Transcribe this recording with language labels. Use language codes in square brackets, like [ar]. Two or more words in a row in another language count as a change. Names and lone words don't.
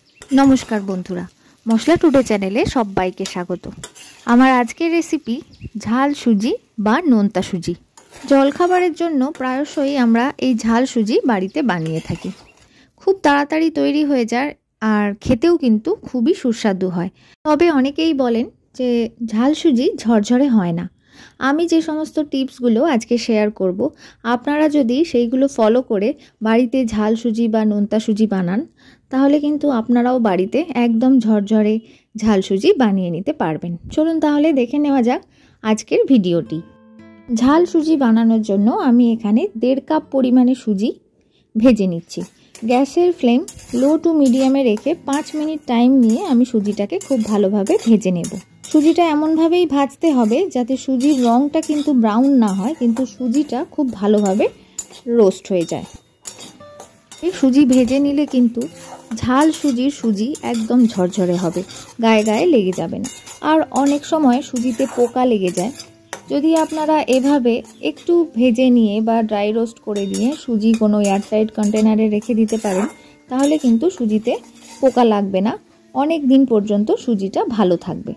[bn] নমস্কার বন্ধুরা মশলা টুডে চ্যানেলে সবাইকে স্বাগত। আমার আজকের রেসিপি ঝাল সুজি বা নোনতা সুজি। জলখাবারের জন্য প্রায়শই আমরা এই ঝাল সুজি বাড়িতে বানিয়ে থাকি। খুব তাড়াতাড়ি তৈরি হয়ে যায় আর খেতেও কিন্তু খুবই সুস্বাদু হয়। তবে অনেকেই বলেন যে ঝাল সুজি ঝরঝরে হয় না। আমি যে সমস্ত টিপসগুলো আজকে শেয়ার করব আপনারা যদি সেইগুলো ফলো করে বাড়িতে ঝাল সুজি বা নোনতা সুজি বানান তাহলে কিন্তু আপনারাও বাড়িতে একদম ঝরঝরে ঝাল সুজি বানিয়ে নিতে পারবেন। চলুন তাহলে দেখে নেওয়া যাক আজকের ভিডিওটি। ঝাল সুজি বানানোর জন্য আমি এখানে 1.5 কাপ পরিমাণে সুজি ভেজে নিচ্ছি। গ্যাসের [en] flame low to medium [bn] রেখে 5 [en] minute time [bn] নিয়ে আমি সুজিটাকে খুব ভালোভাবে ভেজে নেব। সুজিটা এমন ভাবেই ভাজতে হবে যাতে সুজির রংটা কিন্তু ব্রাউন না হয় কিন্তু সুজিটা খুব ভালোভাবে রোস্ট হয়ে যায়। এই সুজি ভেজে নিলে কিন্তু ঝাল সুজির সুজি একদম ঝরঝরে হবে, গায়ে গায়ে লেগে যাবে না। আর অনেক সময় সুজিতে পোকা লেগে যায়। যদি আপনারা এভাবে একটু ভেজে নিয়ে বা [en] dry roast [bn] করে নিয়ে সুজি কোনো [en] airtight container [bn] রেখে দিতে পারেন তাহলে কিন্তু সুজিতে পোকা লাগবে না, অনেক দিন পর্যন্ত সুজিটা ভালো থাকবে।